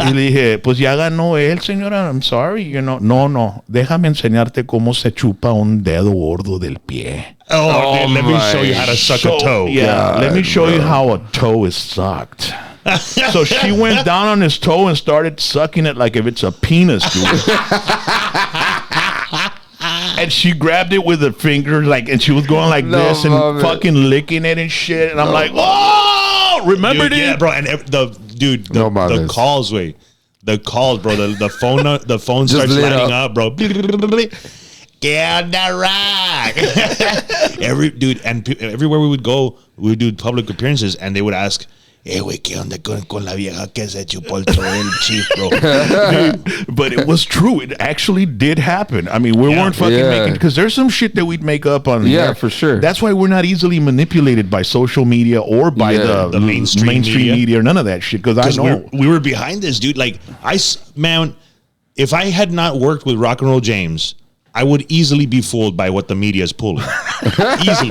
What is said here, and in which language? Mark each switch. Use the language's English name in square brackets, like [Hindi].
[Spanish] Y le dije, pues ya ganó él, señora. [English] I'm sorry. [Spanish] No. Déjame enseñarte cómo se chupa un dedo gordo del pie. [English] Dude, let me show you how to suck a toe. Yeah, let me show you how a toe is sucked. So she went down on his toe and started sucking it like if it's a penis, dude. And she grabbed it with her finger, and she was going like this and fucking licking it and shit. And I'm like, oh, remember this? Yeah, bro. And the calls, the calls, bro. The phone starts lighting up, bro. Get on the rock. Everywhere we would go, we would do public appearances, and they would ask, [Spanish] güey, ¿qué onda con la vieja que se chupó el chip, bro? [English] But it was true. It actually did happen. I mean, we weren't fucking making, because there's some shit that we'd make up on the air. for sure. That's why we're not easily manipulated by social media or by the mainstream media or none of that shit. Because I know we were behind this, dude. Like, man, if I had not worked with Rock and Roll James, I would easily be fooled by what the media is pulling. easily.